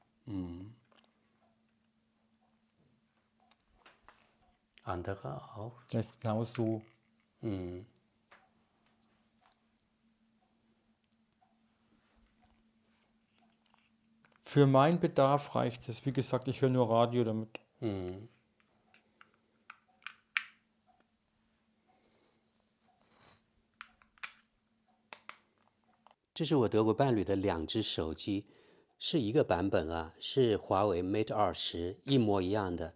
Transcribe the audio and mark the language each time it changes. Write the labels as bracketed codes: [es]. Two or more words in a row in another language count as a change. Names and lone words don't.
[de] Andere auch. Das ist genau so. Für meinen Bedarf reicht es. Wie gesagt, ich höre nur Radio damit. [zh] 这是我德国伴侣的2只手机，是一个版本啊，是华为 Mate 20，一模一样的。